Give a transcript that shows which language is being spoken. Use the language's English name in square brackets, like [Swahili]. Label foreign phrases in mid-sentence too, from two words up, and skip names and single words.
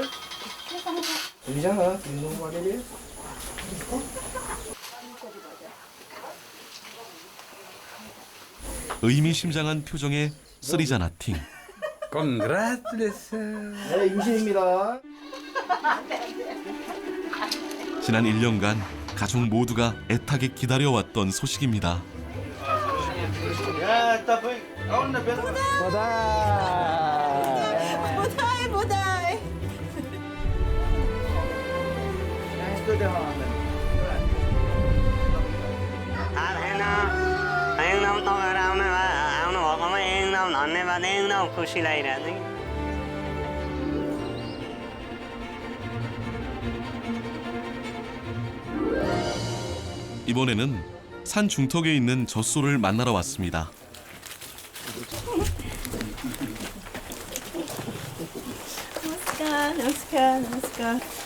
[English] Rihanna, do you know what it is? [Korean] 의미심장한 표정의 쓰리자나 팅. [English] Congratulations. [Korean] 네, 임신입니다. 지난 1년간 가족 모두가 애타게 기다려왔던 소식입니다. 야, 따봉. 가운데 배. 모다이, 모다이. [Nepali] एकदम तपाईँहरू आउनु भएकोमा एकदम धन्यवाद एकदम खुसी लागिरहेको छ [Korean] 이번에는 산 중턱에 있는 젖소를 만나러 왔습니다. 너스카.